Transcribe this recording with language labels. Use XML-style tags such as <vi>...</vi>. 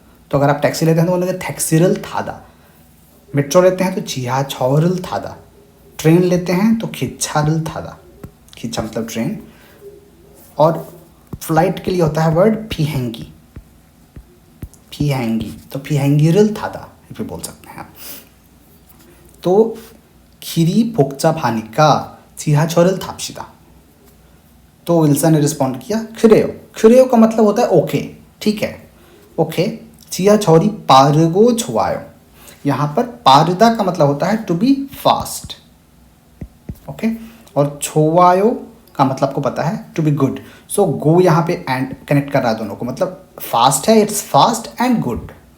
<hi>तो अगर आप टैक्सी लेते हैं तो बोलेंगे थैक्सिरल थादा, मेट्रो लेते हैं तो 지하철을 थादा, ट्रेन लेते हैं तो खिच्छारल थादा, खिच्छा मतलब ट्रेन, और फ्लाइट के लिए होता है वर्ड फिहेंगी, फिहेंगी, तो फिहेंगिरल थादा भी बोल सकते हैं आप।</hi> <ko>तो खिरी 복잡하니까 지하철을 탑시다।</ko> <hi>तो विल्सन ने रिस्पॉन्ड किया 그래요। 그래요 का मतलब होता है ओके, ठीक है, ओके।</hi> <ko>지하철이 빠르고 좋아요,</ko> <hi>यहाँ पर पारदा का मतलब होता है टू बी फास्ट, ओके। और छोवायो का मतलब आपको पता है टू बी गुड। सो गो यहाँ पे एंड कनेक्ट कर रहा है दोनों को, मतलब फास्ट है,</hi> <en>It's fast and good.</en>